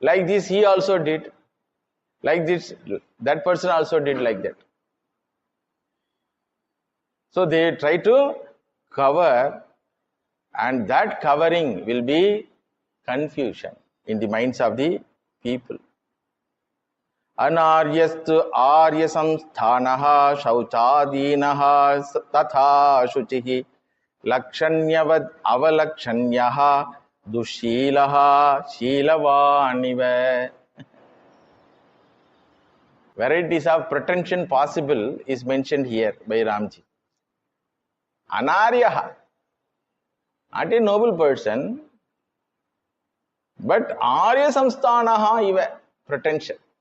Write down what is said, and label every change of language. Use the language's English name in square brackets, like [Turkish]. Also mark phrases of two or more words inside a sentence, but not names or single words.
[English] Like this, he also did. Like this, that person also did like that. So they try to cover, and that covering will be confusion in the minds of the people. [Sanskrit] अनार्यस्तु आर्य संस्थानः शौचादिनः तथा शुचिः लक्षण्यवत् अवलक्षण्यः दुःशीलः शीलवानिव. [English] Varieties of pretension possible is mentioned here by Ramji. Anaryaha, not a noble person, but [Sanskrit] आर्य संस्थानः इव, [English] pretension.